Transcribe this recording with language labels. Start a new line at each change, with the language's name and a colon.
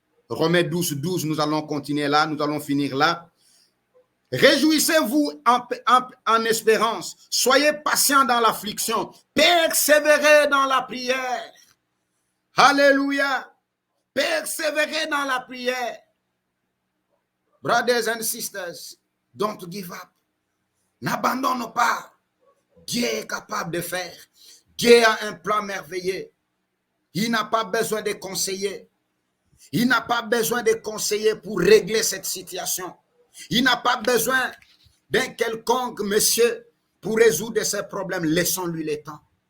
French: Romains 12, 12, nous allons continuer là, nous allons finir là. Réjouissez-vous en espérance, soyez patients dans l'affliction, persévérez dans la prière. Alléluia. Persévérez dans la prière.
English: Brothers and sisters, don't give up.
French: N'abandonne pas. Dieu est capable de faire. Dieu a un plan merveilleux. Il n'a pas besoin de conseillers. Il n'a pas besoin de conseillers pour régler cette situation. Il n'a pas besoin d'un quelconque monsieur pour résoudre ces problèmes, laissons-lui le temps.